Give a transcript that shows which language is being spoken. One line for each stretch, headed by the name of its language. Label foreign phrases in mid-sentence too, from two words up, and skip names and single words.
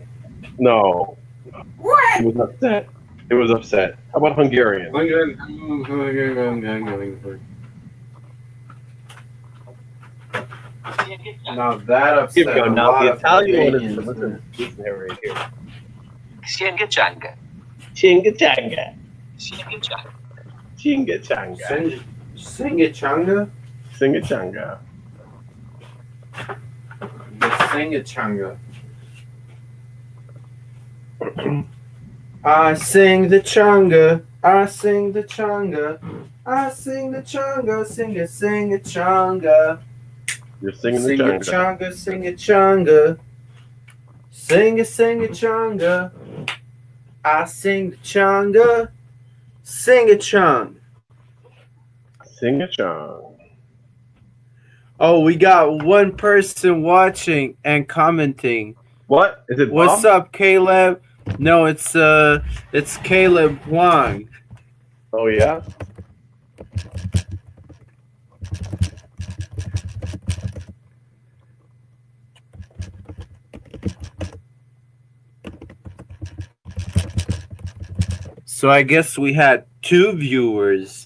English: No. What? It was upset. It was upset. How about Hungarian? Now that upset Here we go. a Now lot the of Italian one is Albanians. listen here right here. Chinga changa. Chinga changa. Chinga changa. Chinga changa. Singachanga? Singa changa. The Singachanga. I sing the changa. I sing the changa. I sing the changa. Sing a changa. You're singing Sing the a changa. changa. Sing a changa. Sing a changa. I sing the changa. Sing a changa. Sing a chang. Oh, we got one person watching and commenting. What? Is it What's Bob? up, Caleb? No, it's Caleb Wang. Oh yeah? So I guess we had 2 viewers.